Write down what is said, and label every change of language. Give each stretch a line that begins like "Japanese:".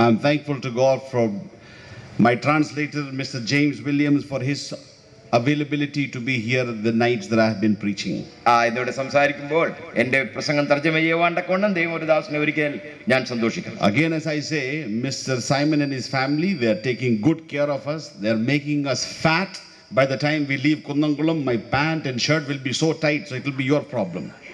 English: I am thankful to God for my translator, Mr. James Williams, for his availability to be here the nights that I have been preaching.
Malayalam: ഇന്നിവിടെ സംസാരിക്കുമ്പോൾ എൻ്റെ പ്രസംഗം തർജ്ജമ ചെയ്യുവാണ്ടക്കൊണ്ടും ദൈവദാസനെ ഒരിക്കൽ ഞാൻ സന്തോഷിക്കുന്നു.
English: Again, as I say, Mr. Simon and his family, they are taking good care of us. They are making us fat. By the time we leave Kundankulam, my pant and shirt will be so tight, so it will be your problem.